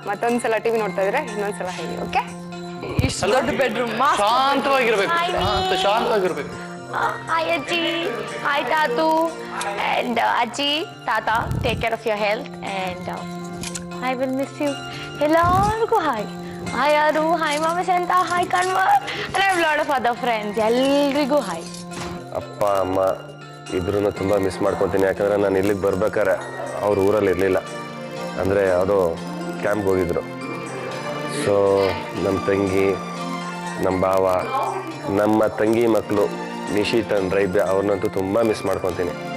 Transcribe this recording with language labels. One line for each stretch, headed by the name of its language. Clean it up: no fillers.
Kannada: ಮತ್ತೊಂದ್ಸಲ TV ನೋಡ್ತಾ ಇದ್ರೆ ಇನ್ನೊಂದ್ಸಲ ಹೇಳಿ. ಓಕೆ, ಇಷ್ಟು ದೊಡ್ಡ bedroom, ಶಾಂತವಾಗಿರ್ಬೇಕು, ಶಾಂತವಾಗಿರ್ಬೇಕು.
English: Hi Aji, hi Tatu, and Aji, Tata, take care of your health, and I will miss you. Hello, hi. Hi Aru, hi Mama Santa, hi Kanwar, and I have a lot of other friends.
Kannada: Elrigu hi. ಅಪ್ಪ ಅಮ್ಮ ಇಬ್ರು ತುಂಬ miss ಮಾಡ್ಕೊತೀನಿ. ಯಾಕಂದರೆ ನಾನು ಇಲ್ಲಿಗೆ ಬರ್ಬೇಕಾರೆ ಅವ್ರ ಊರಲ್ಲಿ ಇರಲಿಲ್ಲ, ಅಂದರೆ ಯಾವುದೋ ಕ್ಯಾಂಪ್ಗೆ ಹೋಗಿದ್ರು. ಸೊ ನಮ್ಮ ತಂಗಿ, ನಮ್ಮ ಭಾವ, ನಮ್ಮ ತಂಗಿ ಮಕ್ಕಳು ನಿಶಿತ್ ಅಂಡ್ ರೈಬ್ಯ, ಅವ್ರನ್ನಂತೂ ತುಂಬ ಮಿಸ್ ಮಾಡ್ಕೊತೀನಿ.